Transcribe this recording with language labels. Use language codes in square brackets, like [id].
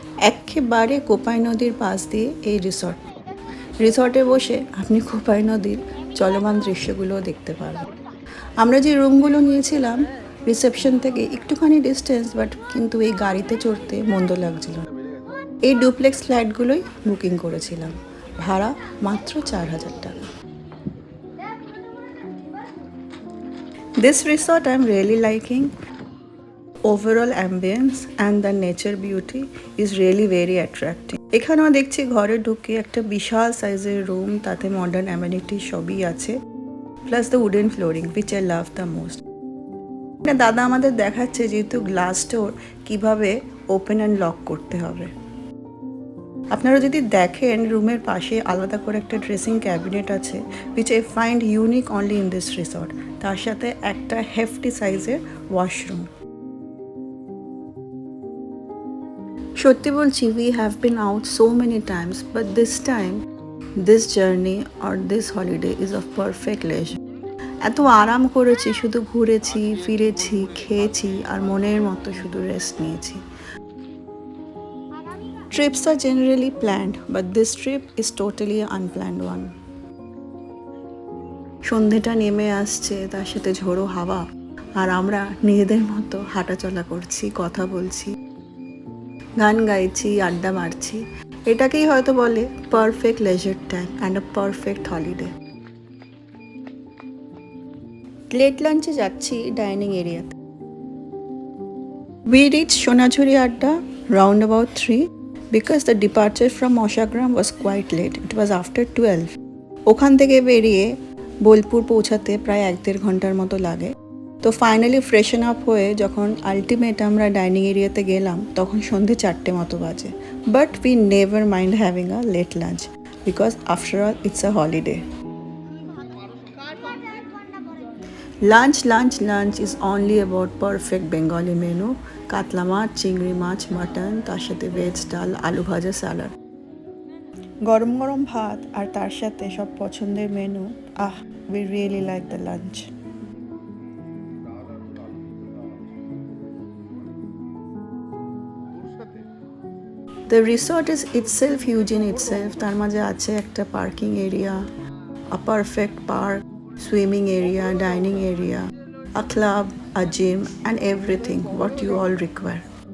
[bn] একেবারে কোপাই নদীর পাশ দিয়ে এই রিসর্টে বসে আপনি কোপাই নদীর চলমান দৃশ্যগুলোও দেখতে পারবেন। আমরা যে রুমগুলো নিয়েছিলাম রিসেপশন থেকে একটুখানি ডিস্টেন্স, বাট কিন্তু এই গাড়িতে চড়তে মন্দ লাগছিল না। এই ডুপ্লেক্স ফ্ল্যাটগুলোই বুকিং করেছিলাম, ভাড়া মাত্র 4,000 টাকা। [en] This resort I'm really liking. Overall ambience and the nature beauty is really very attractive. [bn] এখানেও দেখছি ঘরে ঢুকে একটা বিশাল সাইজের রুম, তাতে মডার্ন অ্যামেনিটি সবই আছে, [en] Plus the wooden flooring which I love the most. [bn] দাদা আমাদের দেখাচ্ছে যেহেতু গ্লাস ডোর কিভাবে ওপেন অ্যান্ড লক করতে হবে। আপনারা যদি দেখেন রুমের পাশে আলাদা করে একটা ড্রেসিং ক্যাবিনেট আছে, [en] which I find unique only in this resort. [bn] তার সাথে একটা হেফটি সাইজের ওয়াশরুম। সত্যি বলছি, [en] we have been out so many times, but this time, this journey or this holiday is of perfect leisure. [bn] এত আরাম করেছি, শুধু ঘুরেছি, ফিরেছি, খেয়েছি আর মনের মতো শুধু রেস্ট নিয়েছি। [en] Trips are generally planned, but this trip is totally an unplanned one. [bn] সন্ধেটা নেমে আসছে, তার সাথে ঝোড়ো হাওয়া, আর আমরা নিজেদের মতো হাঁটাচলা করছি, কথা বলছি, গান গাইছি, আড্ডা মারছি। এটাকেই হয়তো বলে [en] Perfect leisure time and a perfect holiday. [bn] Late লাঞ্চে যাচ্ছি ডাইনিং এরিয়াতে। [en] We reached Shonachuri Adda round about 3 because the departure from Moshagram was quite late. It was after 12. [bn] ওখান থেকে বেরিয়ে বোলপুর পৌঁছাতে প্রায় 1-1.5 ঘন্টার মতো লাগে। তো ফাইনালি ফ্রেশন আপ হয়ে যখন আলটিমেট আমরা ডাইনিং এরিয়াতে গেলাম, তখন সন্ধে 4টে মতো বাজে। [en] But we never mind having a late lunch because after all it's a holiday. Lunch is only about perfect Bengali menu. [bn] কাতলা মাছ, চিংড়ি মাছ, মাটন, তার সাথে ভেজ ডাল, আলু ভাজা, স্যালাড, গরম গরম ভাত, আর তার সাথে সব পছন্দের menu. [en] We really like the lunch. The resort is itself huge in itself. [bn] তার মাঝে আছে একটা parking area, [en] a perfect park, swimming area, dining area, a club, a gym, and everything what you all require.